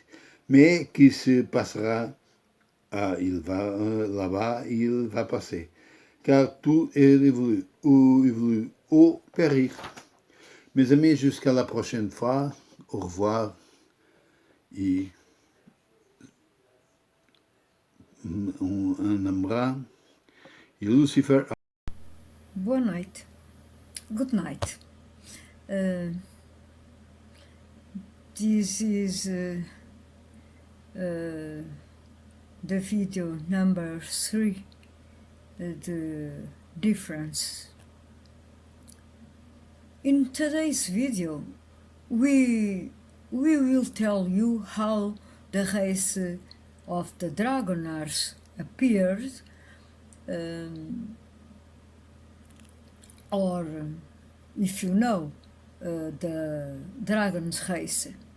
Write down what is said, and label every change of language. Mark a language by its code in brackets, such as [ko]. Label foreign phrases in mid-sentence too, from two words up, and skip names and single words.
[fr] Mais qui se passera, il va là-bas, il va passer. Car tout évolue ou périr. Mes amis, jusqu'à la prochaine fois. Au revoir et un abraço. [pt] E Lucifer. Boa noite. [en] Good night. This is the video number 3, the difference. In today's video, we will tell you how the race of the Dragonars appeared, or if you know the dragon's race.